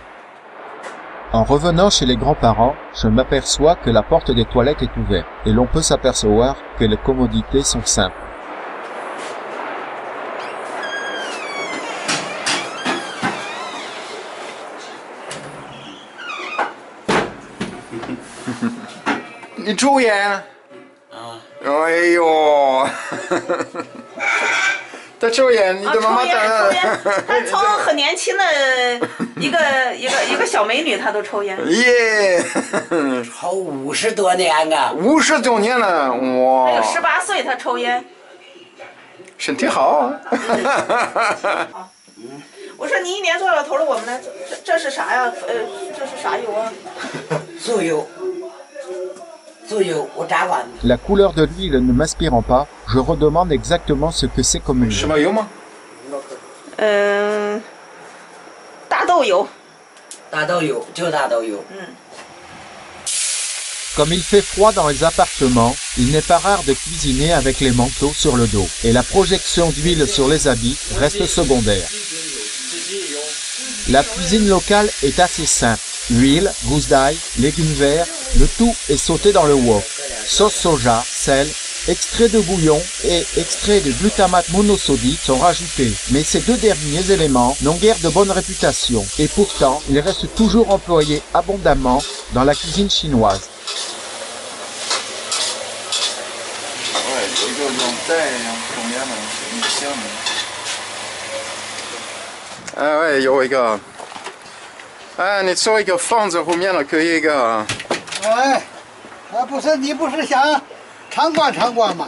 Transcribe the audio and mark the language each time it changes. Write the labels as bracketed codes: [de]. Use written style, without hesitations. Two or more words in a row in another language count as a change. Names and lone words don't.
[fr] En revenant chez les grands-parents, je m'aperçois que la porte des toilettes est ouverte et l'on peut s'apercevoir que les commodités sont simples. [zh] Tu 抽烟？哎呦，他抽烟，你的妈妈抽烟，他从很年轻的一个小美女，她都抽烟。耶，好50多年啊！50多年了，哇！她有18岁，她抽烟。身体好。我说你一年做老头了，我们呢？这是啥呀？这是啥油啊？猪油。 [fr] La couleur de l'huile ne m'inspirant pas, je redemande exactement ce que c'est comme huile. [zh] 大豆油。大豆油，就大豆油。 [fr] Comme il fait froid dans les appartements, il n'est pas rare de cuisiner avec les manteaux sur le dos, et la projection d'huile sur les habits reste secondaire. La cuisine locale est assez simple. Huile, gousse d'ail, légumes verts, le tout est sauté dans le wok. Sauce soja, sel, extrait de bouillon et extrait de glutamate monosodique sont rajoutés. Mais ces deux derniers éléments n'ont guère de bonne réputation et pourtant ils restent toujours employés abondamment dans la cuisine chinoise. [zh] 哎，有一个。哎，你做一个房子后面了，可以一个。哎，不是你不是想参观参观吗？